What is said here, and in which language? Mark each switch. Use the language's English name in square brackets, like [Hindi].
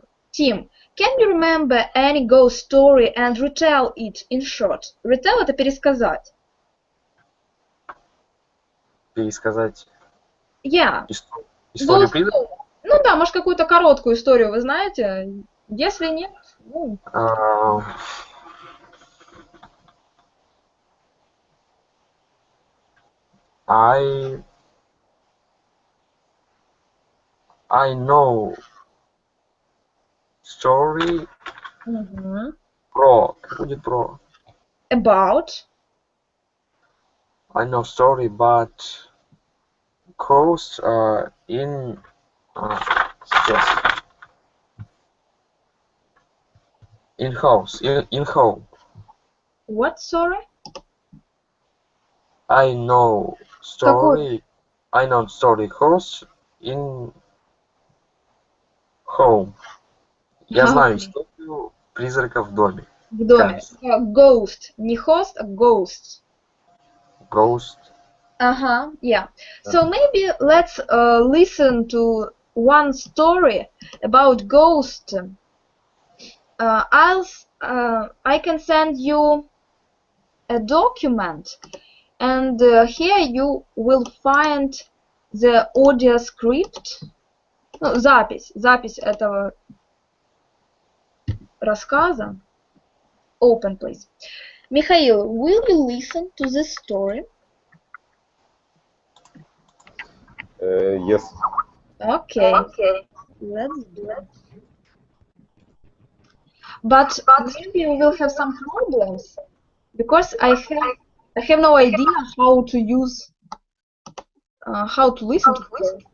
[English] Tim, can you remember any ghost story and retell it in short? [Russian] Retell это пересказать. Пересказать. [English] Yeah. [Russian] Историю призраков? Ну да, может какую-то короткую историю вы знаете. Если нет, ну... [English] I know story [Russian] про. Как будет про? [English] About. I know story but coast in yes. In house. In home. What, sorry? I know [Russian] Какой? [English] story house in home. [Russian] Я знаю историю призрака в доме. В доме. Ghost. Не host, а ghost. [English] Ghost. Yeah. So maybe let's listen to one story about ghost. I can send you a document, and here you will find the audio script. Ну, запись этого рассказа. Open, please. Mikhail, will you listen to this story? Yes. Okay. Let's do it. But maybe we will have some problems because I have no idea how to use how to listen to it.